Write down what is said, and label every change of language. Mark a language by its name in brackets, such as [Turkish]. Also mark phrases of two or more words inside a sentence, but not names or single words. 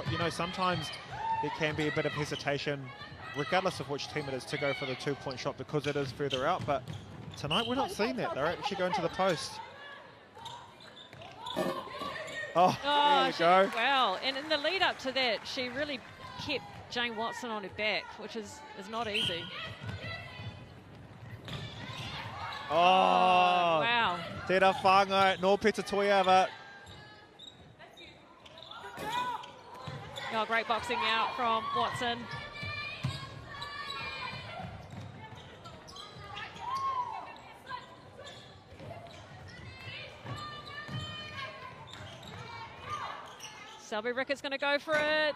[English] You know, sometimes there can be a bit of hesitation, regardless of which team it is, to go for the 2-point shot because it is further out. But tonight we're not seeing that. They're actually going to the post. Oh, there you go. Wow, and in the lead up to that, she really kept Jane Watson on her back, which is not easy. Oh, wow. [Māori] Tērā whāngai, no Peter Tuiava. [English] Oh, great boxing out from Watson. Selby Rickett's going to go for it.